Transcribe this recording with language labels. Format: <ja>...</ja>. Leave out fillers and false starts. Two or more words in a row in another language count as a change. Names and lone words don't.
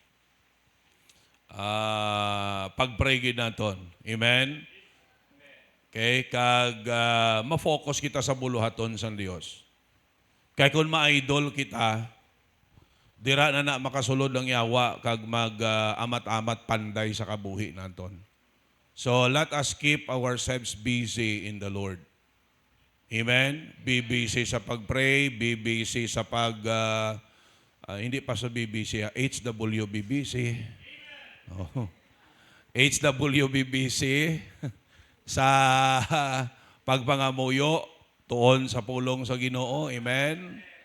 <hil>Pag-pray gid naton. Amen? Okay, kag ma-focus kita sa buluhaton sang Dios. Kay kung ma-idol kita, dira na makasulod ang yawa kag mag-amat-amat panday sa kabuhi naton.</hil> <en>So let us keep ourselves busy in the Lord. Amen? Be busy sa pag-pray, be busy sa hindi pa sa BBC, HWBBC. Oh. HWBBC.</en> <hil>Sa pagpangamuyo tuon sa pulong sa Ginoo. Amen.</hil>